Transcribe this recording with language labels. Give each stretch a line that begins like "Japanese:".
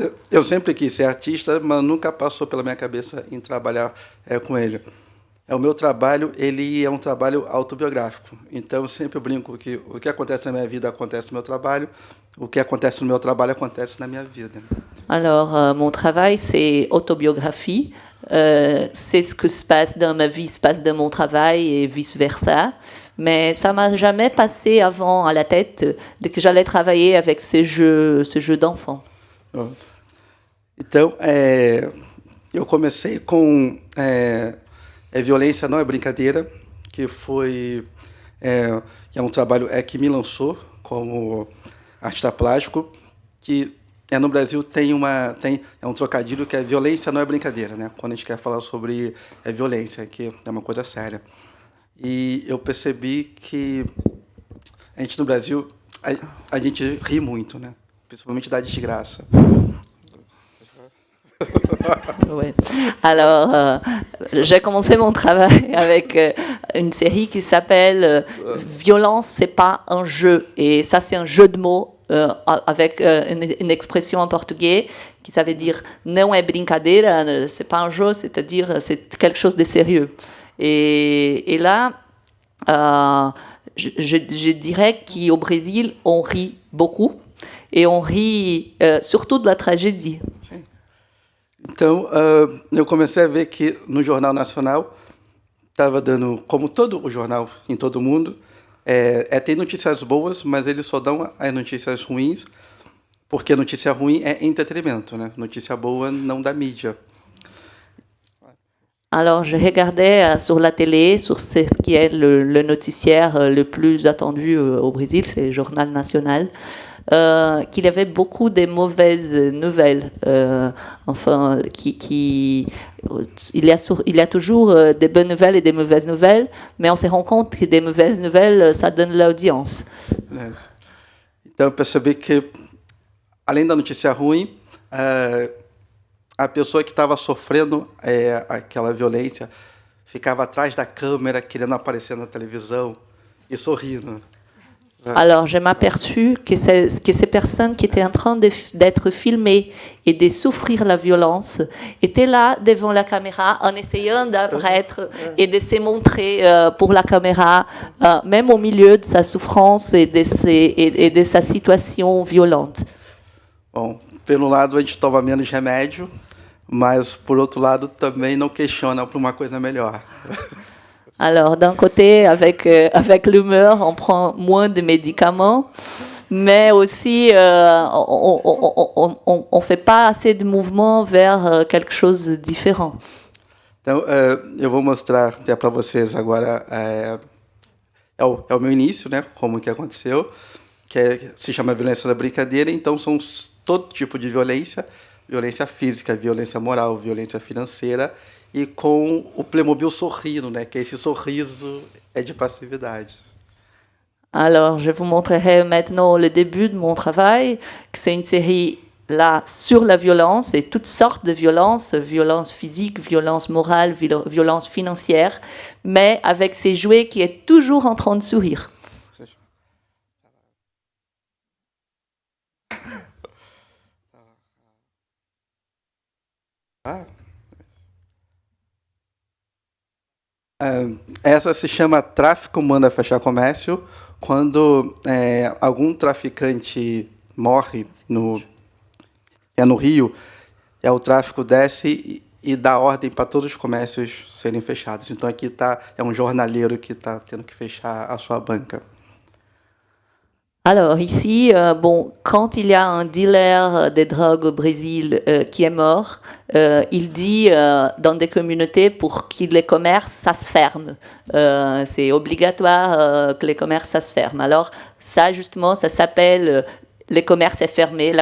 Portuguese: Eu sempre quis ser artista, mas nunca passou pela minha cabeça em trabalhar com ele. O meu trabalho, ele é um trabalho autobiográfico. Então, eu sempre brinco que o que acontece na minha vida acontece no meu trabalho, o que acontece no meu trabalho acontece na minha vida.
French: Alors, mon travail, c'est autobiographie. C'est ce que se passe dans ma vie, se passe dans mon travail et vice-versa. Mais ça ne m'a jamais passé avant à la tête de que j'allais travailler avec ce jeu d'enfant.
Portuguese: Então, eu comecei com Violência Não é Brincadeira, que é um trabalho que me lançou como artista plástico, que no Brasil tem um trocadilho que é violência não é brincadeira, né? Quando a gente quer falar sobre violência, que é uma coisa séria. E eu percebi que a gente no Brasil, a gente ri muito, né? Principalmente da desgraça.
French: Ouais. Alors, j'ai commencé mon travail avec une série qui s'appelle Violence, c'est pas un jeu. Et ça, c'est un jeu de mots avec une expression en portugais qui ça veut dire
Portuguese: não é brincadeira,
French: c'est pas un jeu, c'est-à-dire c'est quelque chose de sérieux. Et là, je dirais qu'au Brésil, on rit beaucoup et on rit surtout de la tragédie.
Portuguese: Então, eu comecei a ver que no Jornal Nacional estava dando, como todo o jornal em todo mundo, tem notícias boas, mas eles só dão as notícias ruins, porque notícia ruim é entretenimento, né? Notícia boa não dá mídia.
French: Alors, je regardais sur la télé, sur ce qui est le noticiaire le plus attendu au Brésil, c'est le Journal National, qu'il y avait beaucoup de mauvaises nouvelles. Enfin, il y a toujours des bonnes nouvelles et des mauvaises nouvelles, mais on se rend compte que des mauvaises nouvelles, ça donne l'audience.
Portuguese: Então, eu percebi que, além da notícia ruim, a pessoa que estava sofrendo aquela violência ficava atrás da câmera, querendo aparecer na televisão e sorrindo.
French: Alors, je m'aperçus que ces personnes qui étaient en train d'être filmées et de souffrir la violence étaient là devant la caméra en essayant d'apparaître et de se montrer pour la caméra, même au milieu de sa souffrance et de sa situation violente.
Portuguese: Bom, pelo lado, a gente toma menos remédio, mas, por outro lado, também não questiona para uma coisa melhor.
French: Alors, d'un côté, avec l'humeur, on prend moins de médicaments, mais aussi, on ne fait pas assez de mouvements vers quelque chose de différent.
Portuguese: Então, eu vou mostrar até para vocês agora o meu início, né? Como que aconteceu, se chama violência da brincadeira. Então, são todo tipo de violência física, violência moral, violência financeira, e com o Playmobil sorrindo, né? Que esse sorriso é de passividade.
French: Alors, je vous montrerai maintenant le début de mon travail, que c'est une série là sur la violence et toutes sortes de violences, violence physique, violence morale, violence financière, mais avec ces jouets qui est toujours en train de sourire.
Portuguese: Essa se chama Tráfico Manda Fechar Comércio, quando algum traficante morre no Rio, o tráfico desce e dá ordem para todos os comércios serem fechados. Então aqui é um jornaleiro que está tendo que fechar a sua banca.
French: Alors ici, quand il y a un dealer de drogue au Brésil qui est mort, il dit dans des communautés pour que les commerces, ça se ferme. C'est obligatoire que les commerces, ça se ferme. Alors ça, justement, ça s'appelle les commerces est fermé.